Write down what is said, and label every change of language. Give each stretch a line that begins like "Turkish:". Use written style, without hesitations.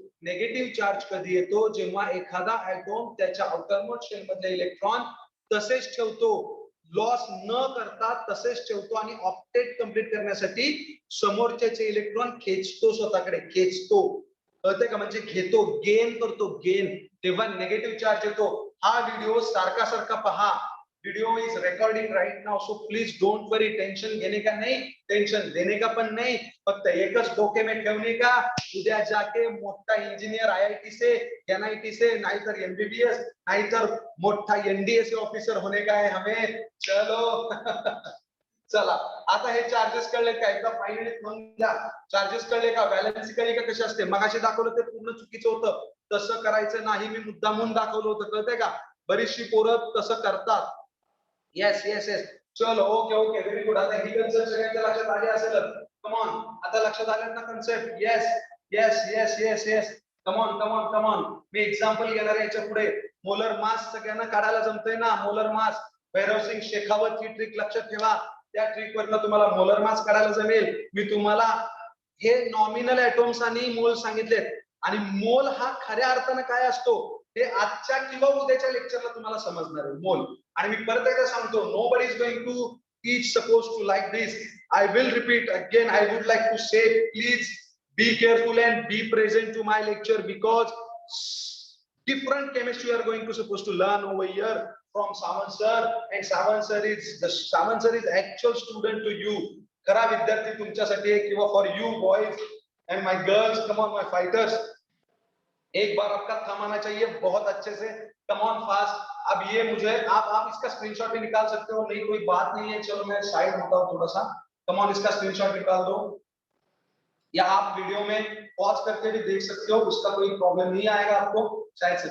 Marathi: Negative charge कधी येतो, जेव्हा एखादा ऍटॉम त्याच्या आउटरमोस्ट शेल मधले इलेक्ट्रॉन तसेच ठेवतो, लॉस न करता तसेच ठेवतो आणि ऑक्टेट कंप्लीट करण्यासाठी समोरच्याचे इलेक्ट्रॉन खेचतो, स्वतःकडे खेचतो. कळतंय का? म्हणजे घेतो, गेन करतो, गेन. तेव्हा निगेटिव्ह चार्ज येतो. हा व्हिडिओ सारखा सारखा पहा.
English: Video is recording right now, so please don't worry.
Hindi: Tension घेने का नहीं, टेंशन देने का पण नाही.
Marathi: फक्त एकच डोके में ठेवणे का, उद्या जाके मोठा इंजिनियर आयआयटी से, एनआयटी से, नाहीतर एमबीबीएस, नाहीतर मोठा एनडीए ऑफिसर होने का है हमें. चलो चला, आता हे चार्जेस कळले का? एकदा फायनली म्हणून द्या. चार्जेस कळले का? बॅलन्सिकली का कशी असते? मगाशी दाखवलं ते पूर्ण चुकीचं होतं. तसं करायचं नाही, मी मुद्दामून दाखवलं होतं. कळतंय का? बरीचशी पोरं तसं करतात. Yes yes yes.
English: चलो, okay okay, very good.
Marathi: आता ही कन्सेप्ट सगळ्यांच्या लक्षात आली असेल. कम ऑन, आता लक्षात आले ना concept?
English: Yes yes yes yes yes. Come on come on come on.
Marathi: मी example घेणार आहे याच्या पुढे. मोलर मास सगळ्यांना काढायला जमतंय ना? मोलर मास, भैरव सिंग शेखावत ही ट्रिक लक्षात ठेवा. त्या ट्रिक वरनं तुम्हाला मोलर मास काढायला जमेल. मी तुम्हाला हे नॉमिनल ॲटॉम्स आणि मोल सांगितलेत, आणि मोल हा खऱ्या अर्थानं काय असतो हे आजच्या किंवा उद्याच्या लेक्चरला तुम्हाला समजणार आहे. मोल. आणि मी परत एकदा सांगतो,
English: nobody is going to teach supposed to like this. I will repeat again. I would like to say, please be careful and be present to my lecture, because different chemistry you are going to supposed to learn over here from Samant sir, and Samant sir is actual student to you.
Marathi: खरा विद्यार्थी तुमच्यासाठी आहे, किंवा
English: for you boys and my girls, come on my fighters.
Hindi: एक बार आपका थम आना चाहिए बहुत अच्छे से.
English: Come on fast.
Hindi: अब ये मुझे आप इसका स्क्रीनशॉट भी निकाल सकते हो, नहीं कोई बात नहीं है. चलो मैं साइड होता हूँ थोड़ा सा. कम ऑन, इसका स्क्रीनशॉट निकाल दो, या आप वीडियो में पॉज करके भी देख सकते हो, उसका कोई प्रॉब्लम नहीं आएगा आपको शायद से.